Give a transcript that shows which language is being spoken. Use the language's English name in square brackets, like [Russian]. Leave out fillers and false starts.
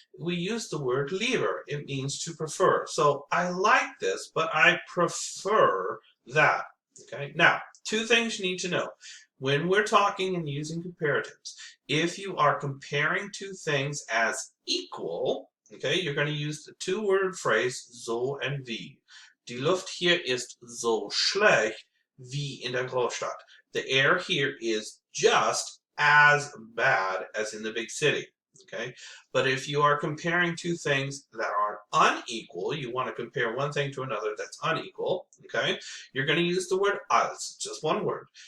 [English] We use the word lieber. It means to prefer. So I like this, but I prefer that, okay? Now, 2 things you need to know. When we're talking and using comparatives, if you are comparing 2 things as equal, okay, you're going to use the 2-word phrase so and wie. [German] Die Luft hier ist so schlecht wie in der Großstadt. [English] The air here is just as bad as in the big city. Okay, but if you are comparing 2 things that are unequal, you want to compare one thing to another that's unequal, okay, you're going to use the word als, just one word.